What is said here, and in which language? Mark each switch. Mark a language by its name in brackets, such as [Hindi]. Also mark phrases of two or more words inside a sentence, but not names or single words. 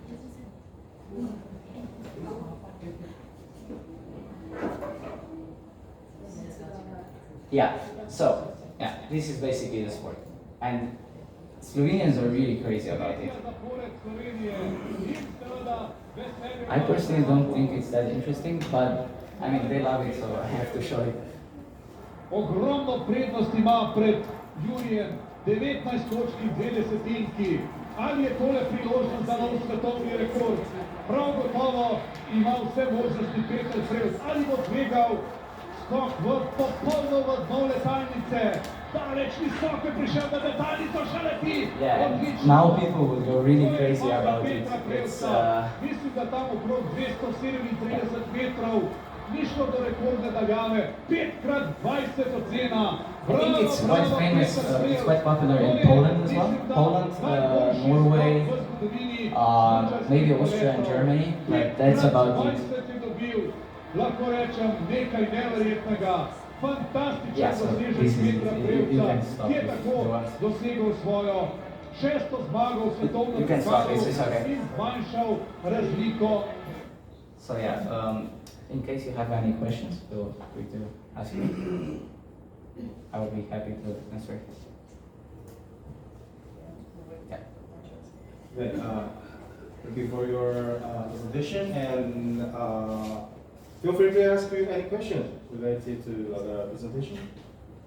[English] Yeah, so, yeah, this is basically the sport. And Slovenians are really crazy about it. I personally don't think it's that interesting, but I mean, they love it, so I have to show it. [Slovenian] Ogromno prednost ima pred Jurijem, 19 točk in 2 desetinki. Ali je tole priložnost za nov svetovni rekord? Prav gotovo ima vse možnosti Peter Prevc. Ali bo tvegal skok v popolno v dno letalnice? Daleč visoko je prišel, da letalnico še leti. [English] Now people will go really crazy about it. [Slovenian] Mislim, da tam okrog 237 metrov ni šlo do rekordne daljave. 5x20 ocena. [English] I think it's quite famous, it's quite popular in Poland as well. Poland, Norway, maybe Austria and Germany, but that's about it. [Slovenian] Lahko rečem nekaj neverjetnega, fantastičen dosežek Petra Prevca, ki je tako dosegel svojo 6. zmago v svetovnem pokalu in zmanjšal razliko. [English] So yeah, in case you have any questions, feel free to ask me. I will be happy to answer. Yeah. Good. Thank you for your presentation, and feel free to ask me any questions related to the presentation.